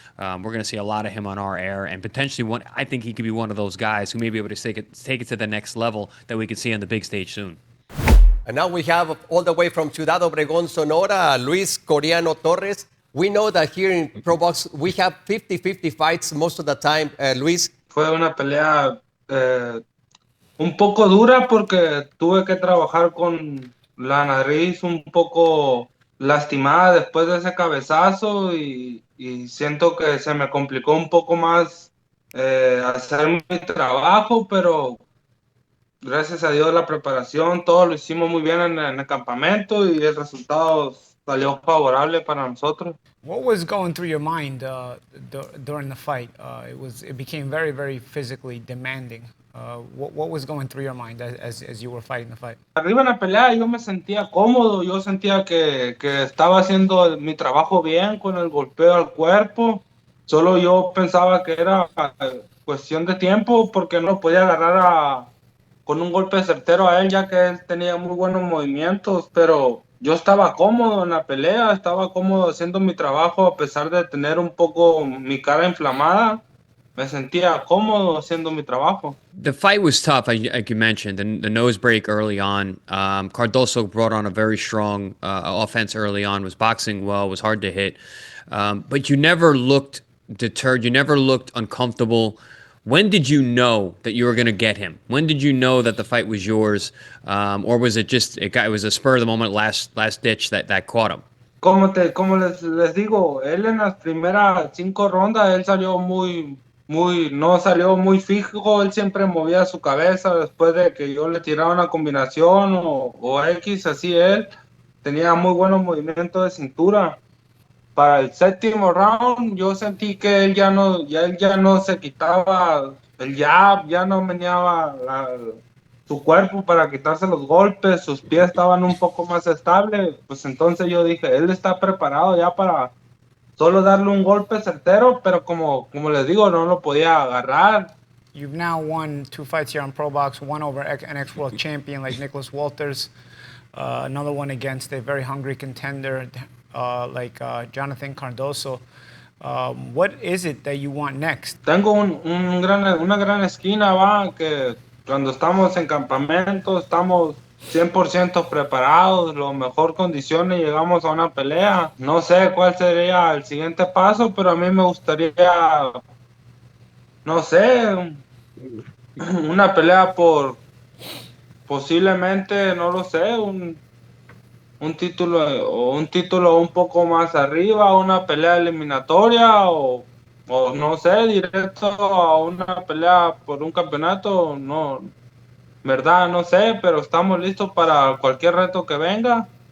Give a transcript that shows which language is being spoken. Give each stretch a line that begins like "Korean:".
English: We're going to see a lot of him on our air, and potentially I think he could be one of those guys who may be able to take it to the next level that we could see on the big stage soon. And now we have all the way from Ciudad Obregón, Sonora, Luis Coreano Torres. We know that here in ProBox we have 50-50 fights most of the time. Luis.
Spanish: Fue una pelea un poco dura porque tuve que trabajar con la nariz un poco lastimada después de ese cabezazo y siento que se me complicó un poco más hacer mi trabajo, pero gracias a Dios la preparación, todo lo hicimos muy bien en el campamento y el resultado salió favorable para nosotros.
English: What was going through your mind during the fight? It became very, very physically demanding. What was going through your mind as you were fighting the fight?
Spanish: Arriba en la pelea yo me sentía cómodo, yo sentía que estaba haciendo mi trabajo bien con el golpeo al cuerpo. Solo yo pensaba que era cuestión de tiempo porque no podía agarrar con un golpe certero a él, ya que él tenía muy buenos movimientos, pero yo estaba cómodo en la pelea, estaba cómodo haciendo mi trabajo a pesar de tener un poco mi cara inflamada. Me sentía cómodo haciendo mi trabajo.
English: The fight was tough, like you mentioned, and the nose break early on. Cardoso brought on a very strong offense early on, was boxing well, was hard to hit. But you never looked deterred, you never looked uncomfortable. When did you know that you were going to get him? When did you know that the fight was yours? Or was it just, it was a spur of the moment, last ditch that caught him?
Spanish: Como les digo, él en las primeras 5 rondas, él salió no salió muy fijo, él siempre movía su cabeza después de que yo le tiraba una combinación o X, así él tenía muy buenos movimientos de cintura. Para el 7º round yo sentí que él ya no se quitaba el jab, ya no meneaba su cuerpo para quitarse los golpes, sus pies estaban un poco más estables, pues entonces yo dije, él está preparado ya para solo darle un golpe certero, pero como les digo, no lo podía agarrar.
English: You've now won 2 fights here on ProBox, one over an ex-world champion like Nicholas Walters, another one against a very hungry contender like Jonathan Cardoso. What is it that you want next?
Spanish: Tengo una gran esquina, que cuando estamos en campamento estamos 100% preparados, las mejor condiciones, llegamos a una pelea. No sé cuál sería el siguiente paso, pero a mí me gustaría, no sé, una pelea por posiblemente, no lo sé, un título un poco más arriba, una pelea eliminatoria o no sé, directo a una pelea por un campeonato, no, verdad, no sé, pero estamos listos para cualquier reto que venga.